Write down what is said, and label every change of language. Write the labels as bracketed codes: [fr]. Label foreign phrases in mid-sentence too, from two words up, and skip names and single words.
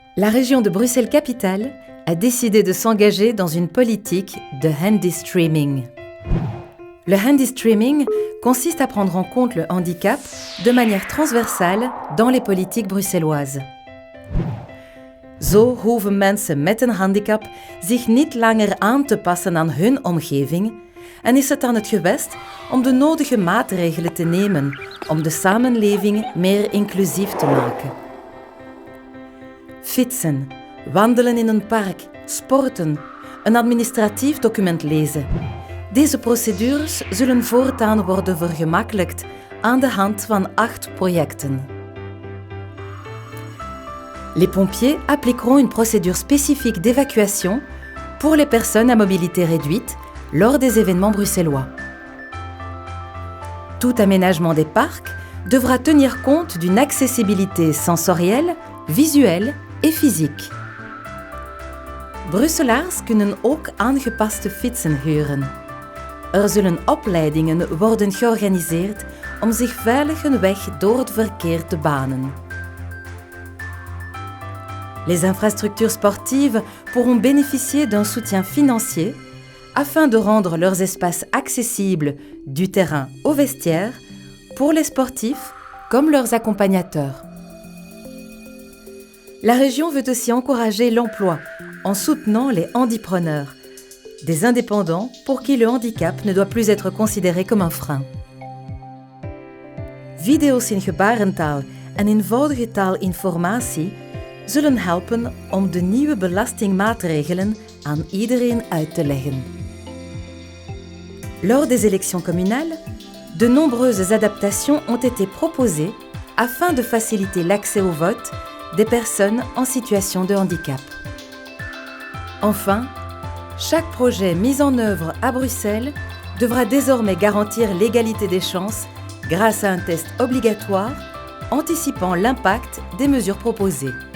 [fr] La région de Bruxelles-Capitale a décidé de s'engager dans une politique de [en] handy streaming. [fr] Le [en] handy streaming [fr] consiste à prendre en compte le handicap de manière transversale dans les politiques bruxelloises. [nl] Zo hoeven mensen met een handicap zich niet langer aan te passen aan hun omgeving en is het aan het gewest om de nodige maatregelen te nemen om de samenleving meer inclusief te maken. Fietsen, wandelen in een park, sporten, een administratief document lezen. Deze procedures zullen voortaan worden vergemakkelijkt aan de hand van 8 projecten. [fr] Les pompiers appliqueront une procédure spécifique d'évacuation pour les personnes à mobilité réduite lors des événements bruxellois. Tout aménagement des parcs devra tenir compte d'une accessibilité sensorielle, visuelle et physique. [nl] Brusselaars kunnen ook aangepaste fietsen huren. Er zullen opleidingen worden georganiseerd om zich veilig een weg door het verkeer te banen. [fr] Les infrastructures sportives pourront bénéficier d'un soutien financier afin de rendre leurs espaces accessibles du terrain au vestiaire pour les sportifs comme leurs accompagnateurs. La région veut aussi encourager l'emploi en soutenant les handipreneurs, des indépendants pour qui le handicap ne doit plus être considéré comme un frein. [nl] Video's in gebarentaal en eenvoudige taalinformatie zullen helpen om de nieuwe belastingmaatregelen aan iedereen uit te leggen. [fr] Lors des élections communales, de nombreuses adaptations ont été proposées afin de faciliter l'accès au vote des personnes en situation de handicap. Enfin, chaque projet mis en œuvre à Bruxelles devra désormais garantir l'égalité des chances grâce à un test obligatoire anticipant l'impact des mesures proposées.